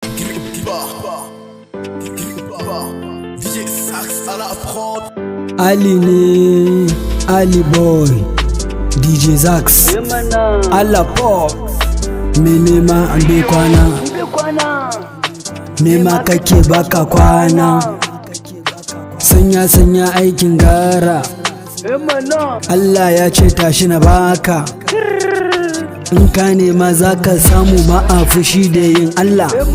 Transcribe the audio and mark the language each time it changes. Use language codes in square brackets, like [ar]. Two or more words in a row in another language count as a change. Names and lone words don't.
[fr] D J Sax à la prod. [ha] Ali ne, Ali Boy, D J Zax, Allah Pop, me nema an bai kwana, nema kake baka kwana, sanya sanya aikin gara, Allah ya ce tashi na baka, in ka nema za ka samu ba a fushi da yin Allah.